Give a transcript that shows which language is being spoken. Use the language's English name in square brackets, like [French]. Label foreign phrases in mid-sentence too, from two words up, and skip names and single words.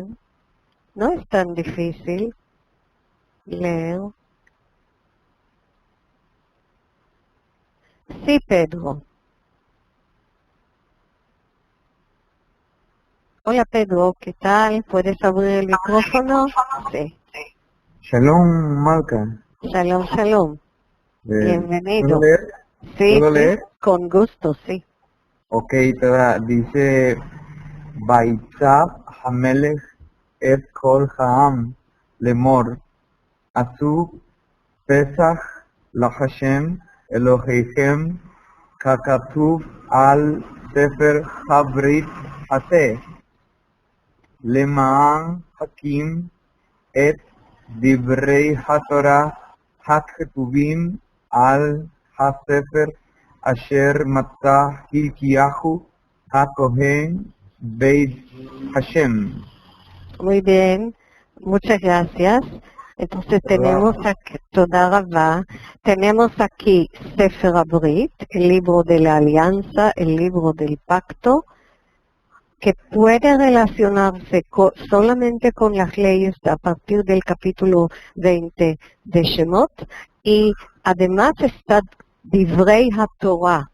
[Spanish] No es tan difícil leer. Sí, Pedro. Hola, Pedro, ¿qué tal? ¿Puedes abrir el micrófono? Sí. [Hebrew] Shalom, Malca. שלום, שלום. [Spanish] Bienvenido. ¿Puedo leer? Sí, ¿Puedo sí, leer? con gusto, sí. Ok, dice, [Hebrew] ויצו המלך את כל העם לאמר, עשו פסח לה' אלהיכם, ככתוב על ספר הברית הזה, למען הקים את דברי התורה הכתובים על הספר אשר מצא חלקיהו הכהן בית השם. [Spanish] Muy bien, muchas gracias. Entonces tenemos aquí, [Hebrew] תודה רבה, [Spanish] tenemos aquí [Hebrew] ספר הברית, [Spanish] el libro de la alianza, el libro del pacto, que puede relacionarse solamente con las leyes a partir del capítulo 20 de Shemot, y además está [Hebrew] דברי התורה.